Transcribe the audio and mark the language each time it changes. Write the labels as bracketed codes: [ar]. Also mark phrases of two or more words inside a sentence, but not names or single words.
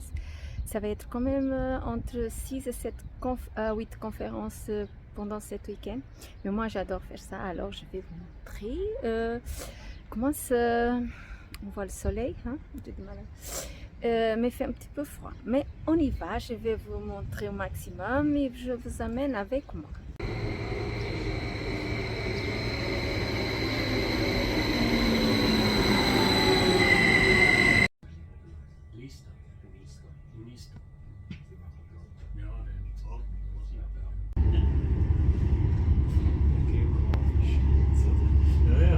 [fr] Ça va être quand même entre 6 et 8 conférences pendant cet week-end. Mais moi j'adore faire ça, alors je vais vous montrer comment on voit le soleil, hein, mais il fait un petit peu froid. Mais on y va, je vais vous montrer au maximum et je vous amène avec moi. [es] Listo, listo, listo. [de] Ja, den Tag Okay, ja, ja.